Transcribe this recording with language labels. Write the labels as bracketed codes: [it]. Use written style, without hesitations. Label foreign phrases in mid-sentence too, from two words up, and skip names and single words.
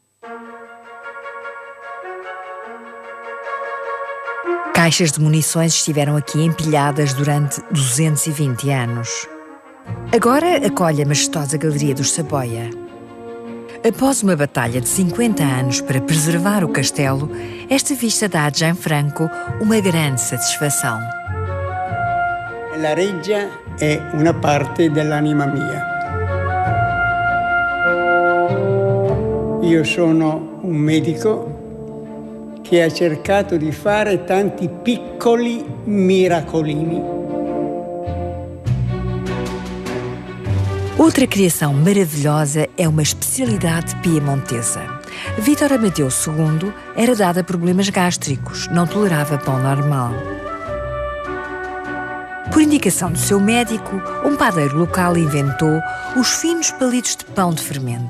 [pt] Caixas de munições estiveram aqui empilhadas durante 220 anos. Agora acolhe a majestosa Galeria dos Saboia. Após uma batalha de 50 anos para preservar o castelo, esta vista dá a Gianfranco uma grande satisfação. [it] La Reggia è una parte dell'anima mia. Io sono un medico che ha cercato di fare tanti piccoli miracolini. [pt] Outra criação maravilhosa é uma especialidade piemontesa. Vítor Amadeu II era dado a problemas gástricos, não tolerava pão normal. Por indicação do seu médico, um padeiro local inventou os finos palitos de pão de fermento.